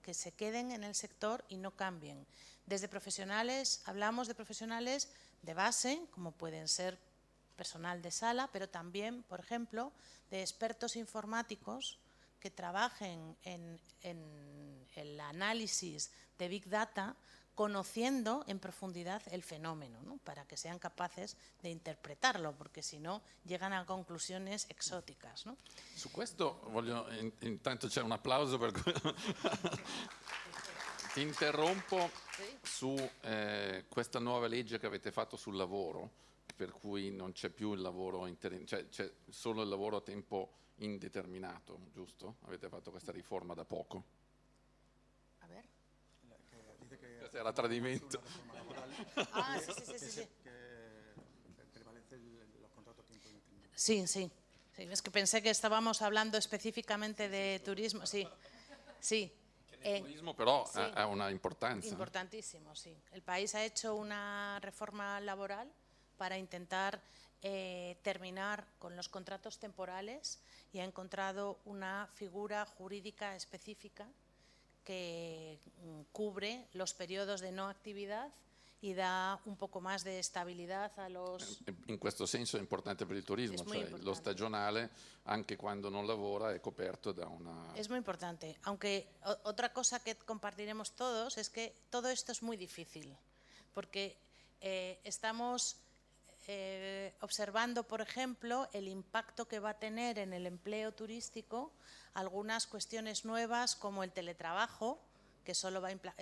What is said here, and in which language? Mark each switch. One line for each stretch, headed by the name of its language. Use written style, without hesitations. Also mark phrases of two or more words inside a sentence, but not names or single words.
Spanish: Que se queden en el sector y no cambien. Desde profesionales, hablamos de profesionales de base, como pueden ser personal de sala, pero también, por ejemplo, de expertos informáticos que trabajen en el análisis de
English: Big Data,
Spanish: conociendo en profondidad el fenómeno, ¿no? Para que sean capaces de interpretarlo, porque si no llegan a conclusiones exóticas, ¿no?
Italian: Su questo voglio, intanto c'è un applauso per ti interrompo su questa nuova legge che avete fatto sul lavoro, per cui non c'è più il lavoro cioè c'è solo il lavoro a tempo indeterminato, giusto? Avete fatto questa riforma da poco.
Spanish: A ver.
Italian: Questo era tradimento.
Spanish: Sí. Sí, es que pensé que estábamos hablando específicamente de turismo, sí. Sí. El turismo però sí,
Italian: ha una importanza.
Spanish: Importantísimo, sí. El país ha hecho una reforma laboral para intentar terminar con los contratos temporales y ha encontrado una figura jurídica específica que cubre los periodos de no actividad y da un poco más de estabilidad a los...
Italian: In questo senso è importante per il turismo, cioè lo stagionale anche quando non lavora è coperto da una...
Spanish: Es muy importante, aunque otra cosa que compartiremos todos es que todo esto es muy difícil, porque estamos observando, por ejemplo, el impacto que va a tener en el empleo turístico algunas cuestiones nuevas como el teletrabajo, que solo va a